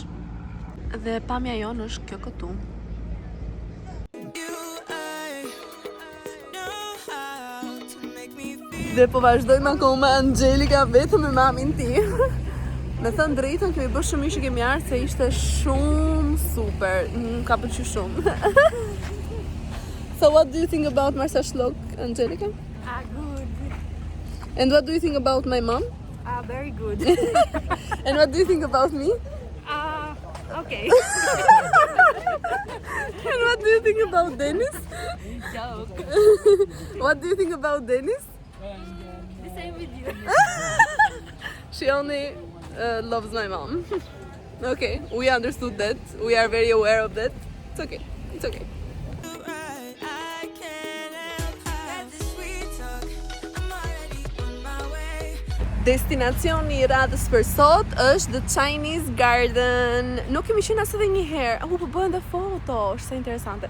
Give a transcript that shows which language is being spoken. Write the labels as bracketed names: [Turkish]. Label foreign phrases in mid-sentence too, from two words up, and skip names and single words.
[Albanian] Dhe pamja jonë është kjo këtu. Dhe po vazhdojmë akoma Angelika vetëm me mamin tim. Me thënë drejtën, kemi bërë shumë ishë kemi ardhur se ishte shumë super. Ka pëlqyer shumë. [English] So what do you think about Marsa Shlok, Angelika? Good. And what do you think about my mom? Very good. And what do you think about me? Okay. And what do you think about Dennis? Joke. What do you think about Dennis? The same with you. She only loves my mom. Okay, we understood that. We are very aware of that. It's okay. It's okay. [Albanian] Destinacioni i radhës për sot është The Chinese Garden. Nuk kemi qenë as edhe një herë. Po bëhen dhe foto, është sa interesante.